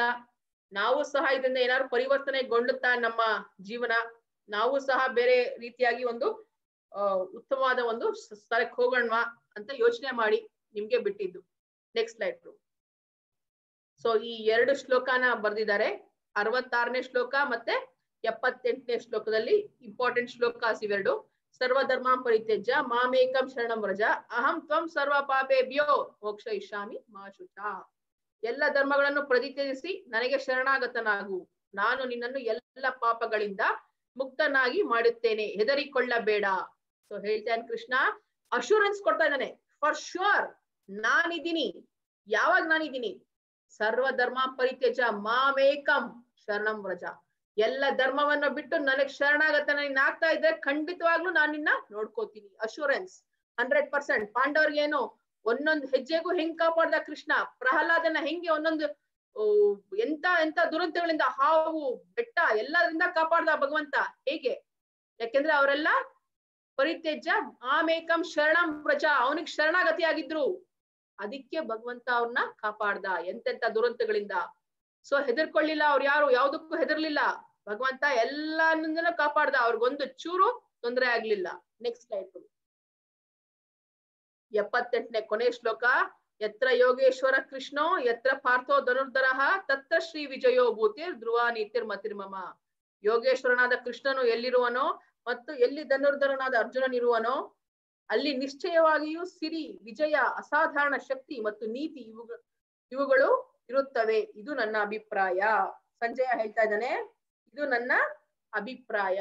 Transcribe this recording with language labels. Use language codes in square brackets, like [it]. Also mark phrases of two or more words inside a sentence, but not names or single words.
[kn] ನಾವು ಸಹ ಇದರಿಂದ ಏನಾದ್ರು ಪರಿವರ್ತನೆಗೊಳ್ಳುತ್ತಾ ನಮ್ಮ ಜೀವನ, ನಾವು ಸಹ ಬೇರೆ ರೀತಿಯಾಗಿ ಒಂದು ಉತ್ತಮವಾದ ಒಂದು ಸ್ಥಳಕ್ಕೆ ಹೋಗೋಣ ಅಂತ ಯೋಚನೆ ಮಾಡಿ ನಿಮ್ಗೆ ಬಿಟ್ಟಿದ್ದು. [en] next slide. [kn] ಸೊ ಈ 2 ಶ್ಲೋಕನ ಬರ್ದಿದ್ದಾರೆ, 66ನೇ ಶ್ಲೋಕ ಮತ್ತೆ 78ನೇ ಶ್ಲೋಕದಲ್ಲಿ ಇಂಪಾರ್ಟೆಂಟ್ ಶ್ಲೋಕಾಸ್ ಇವೆರಡು. [sa] ಸರ್ವಧರ್ಮ ಪರಿತ್ಯಜ್ಯ ಮಾಮೇಕಂ ಶರಣಂ ವ್ರಜ ಅಹಂ ತ್ವಂ ಸರ್ವ ಪಾಪೇಭ್ಯೋ ಮೋಕ್ಷಯಿಷ್ಯಾಮಿ ಮಾ ಶುಚಾ. [kn] ಎಲ್ಲ ಧರ್ಮಗಳನ್ನು ಪ್ರತಿತ್ಯಜಿಸಿ ನನಗೆ ಶರಣಾಗತನಾಗು, ನಾನು ನಿನ್ನನ್ನು ಎಲ್ಲ ಪಾಪಗಳಿಂದ ಮುಕ್ತನಾಗಿ ಮಾಡುತ್ತೇನೆ, ಹೆದರಿಕೊಳ್ಳಬೇಡ. ಸೊ ಹೇಳ್ತಾನೆ ಕೃಷ್ಣ, ಅಶ್ಯೂರೆನ್ಸ್ ಕೊಡ್ತಾ ಇದ್ದಾನೆ, [en] for sure [kn] ನಾನಿದ್ದೀನಿ. ಯಾವಾಗ ನಾನಿದ್ದೀನಿ? [sa] ಸರ್ವಧರ್ಮ ಪರಿತ್ಯಜ ಮಾಮೇಕಂ ಶರಣಂ ವ್ರಜ. [kn] ಎಲ್ಲ ಧರ್ಮವನ್ನ ಬಿಟ್ಟು ನನಗ್ ಶರಣಾಗತ ನೀನ್ ಆಗ್ತಾ ಇದ್ರೆ ಖಂಡಿತವಾಗ್ಲೂ ನಾನು ನಿನ್ನ ನೋಡ್ಕೋತೀನಿ. ಅಶ್ಯೂರೆನ್ಸ್ 100%. ಪಾಂಡವ್ರಿಗೇನು ಒಂದೊಂದು ಹೆಜ್ಜೆಗೂ ಹೆಂಗ್ ಕಾಪಾಡ್ದ ಕೃಷ್ಣ, ಪ್ರಹ್ಲಾದನ ಹೆಂಗೆ ಒಂದೊಂದು ಎಂತ ದುರಂತಗಳಿಂದ, ಹಾವು ಬೆಟ್ಟ ಎಲ್ಲರಿಂದ ಕಾಪಾಡ್ದ ಭಗವಂತ ಹೇಗೆ? ಯಾಕೆಂದ್ರೆ ಅವರೆಲ್ಲ [sa] ಪರಿತ್ಯಜ್ಯ ಆಮೇಕಂ ಶರಣಂ ವ್ರಜ, [kn] ಅವನಿಗೆ ಶರಣಾಗತಿ ಆಗಿದ್ರು, ಅದಕ್ಕೆ ಭಗವಂತ ಅವ್ರನ್ನ ಕಾಪಾಡ್ದ ಎಂತೆಂತ ದುರಂತಗಳಿಂದ. ಸೊ ಹೆದರ್ಕೊಳ್ಳಿಲ್ಲ ಅವ್ರು, ಯಾವ್ದಕ್ಕೂ ಹೆದರ್ಲಿಲ್ಲ. ಭಗವಂತ ಎಲ್ಲಾನು ಕಾಪಾಡ್ದ, ಅವ್ರಿಗೊಂದು ಚೂರು ತೊಂದರೆ ಆಗ್ಲಿಲ್ಲ. [en] next slide. [kn] 78ನೇ ಕೊನೆ ಶ್ಲೋಕ. [sa] ಯತ್ರ ಯೋಗೇಶ್ವರ ಕೃಷ್ಣೋ ಯತ್ರ ಪಾರ್ಥೋ ಧನುರ್ಧರ ತತ್ರ ಶ್ರೀ ವಿಜಯೋ ಭೂತಿರ್ ಧ್ರುವ ನೀತಿರ್ ಮತಿರ್ಮಮ. [kn] ಯೋಗೇಶ್ವರನಾದ ಕೃಷ್ಣನು ಎಲ್ಲಿರುವನೋ ಮತ್ತು ಎಲ್ಲಿ ಧನುರ್ಧರನಾದ ಅರ್ಜುನನಿರುವನೋ ಅಲ್ಲಿ ನಿಶ್ಚಯವಾಗಿಯೂ ಸಿರಿ, ವಿಜಯ, ಅಸಾಧಾರಣ ಶಕ್ತಿ ಮತ್ತು ನೀತಿ ಇವುಗಳು ಇರುತ್ತವೆ. ಇದು ನನ್ನ ಅಭಿಪ್ರಾಯ. ಸಂಜಯ ಹೇಳ್ತಾ ಇದ್ದಾನೆ, ಇದು ನನ್ನ ಅಭಿಪ್ರಾಯ.